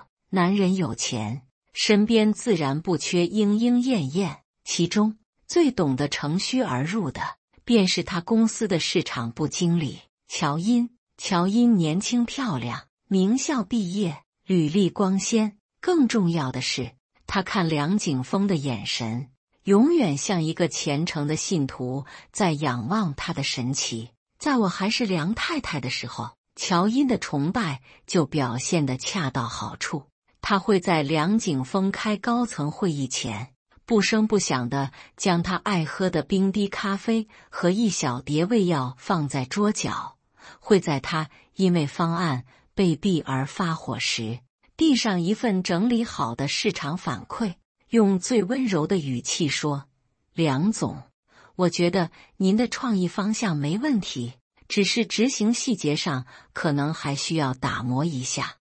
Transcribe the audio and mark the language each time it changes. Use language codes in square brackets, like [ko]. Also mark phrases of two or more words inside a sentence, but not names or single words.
[zh] 男人有錢，身邊自然不缺鶯鶯燕燕，其中最懂得乘虛而入的，便是他公司的市場部經理喬音。喬音年輕漂亮，名校畢業，履歷光鮮。更重要的是，他看梁景峰的眼神，永遠像一個虔誠的信徒在仰望他的神奇。在我還是梁太太的時候，喬音的崇拜就表現得恰到好處。他會在梁景峰開高層會議前，不聲不響地將他愛喝的冰滴咖啡和一小碟胃藥放在桌角，會在他因為方案被斃而發火時，遞上一份整理好的市場反饋，用最溫柔的語氣說：“梁總，我覺得您的創意方向沒問題，只是執行細節上可能還需要打磨一下。”